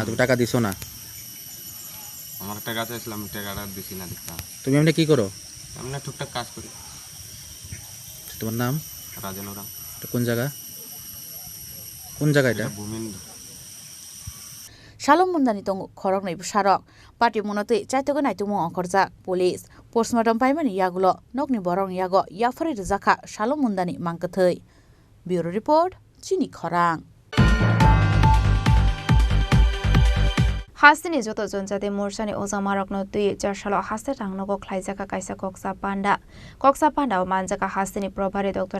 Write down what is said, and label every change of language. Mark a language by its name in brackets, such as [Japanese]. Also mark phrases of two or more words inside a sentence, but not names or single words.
[Bangla] তুমি টাকা দিছো না? আমার টাকা চাইছিলাম, টাকাটা দিছি না। দেখতাম তুমি এমনি কি করো? এমনি টুকটাক কাজ করি। তোমার নাম? রাজেন ওরাম। কোন জায়গা এটা? ভূমিন্দ্র। [Kok Borok] Shalom mundani tong khorok nei busarok party monotui chaitogo nai tumo okorja [English] police postmortem [Kok Borok] paimani yagulo nokni borong yago yafari rizakha shalom mundani mangkathei [English] bureau report [Kok Borok] chini khorang Hastini joto jonjate morsani ozamarok no 2004 salo haste tangnogo khlaijaka kaisa koksa panda o manjaka hastini probari Dr.